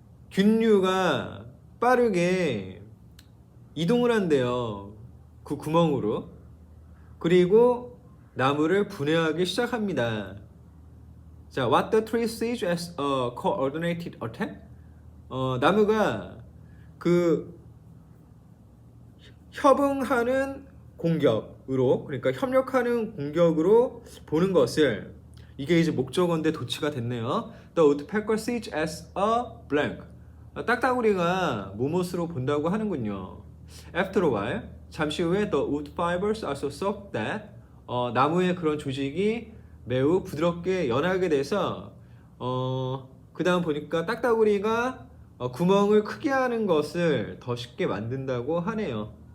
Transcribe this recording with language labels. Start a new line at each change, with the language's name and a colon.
Korean: 균류가 빠르게 이동을 한대요. 그 구멍으로. 그리고 나무를 분해하기 시작합니다.
English: 자, what the tree sees as a coordinated attack?
Korean: 나무가 그 협응하는 공격으로, 그러니까 협력하는 공격으로 보는 것을, 이게 이제 목적어인데 도치가 됐네요.
English: The woodpecker sees as a blank.
Korean: 딱따구리가 무엇으로 본다고 하는군요.
English: After a while,
Korean: 잠시 후에
English: the wood fibers are so soft that
Korean: 나무의 그런 조직이 매우 부드럽게 연하게 돼서 그 다음 보니까 딱따구리가 구멍을 크게 하는 것을 더 쉽게 만든다고 하네요.